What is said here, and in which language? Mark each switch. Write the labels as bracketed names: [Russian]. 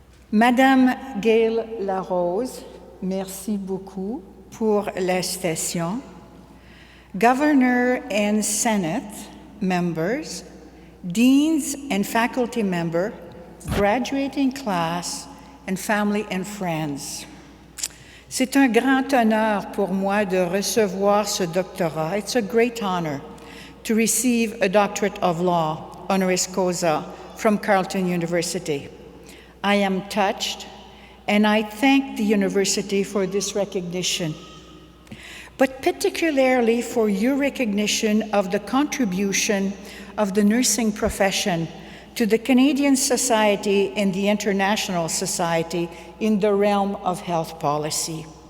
[French] Madame Gail Larose, merci beaucoup pour la citation. [English] Governor and Senate members, deans and faculty members, graduating class, and family and friends. [French] C'est un grand honneur pour moi de recevoir ce doctorat. [English] It's a great honor to receive a doctorate of law, honoris causa, from Carleton University. I am touched, and I thank the university for this recognition, but particularly for your recognition of the contribution of the nursing profession to the Canadian society and the international society in the realm of health policy.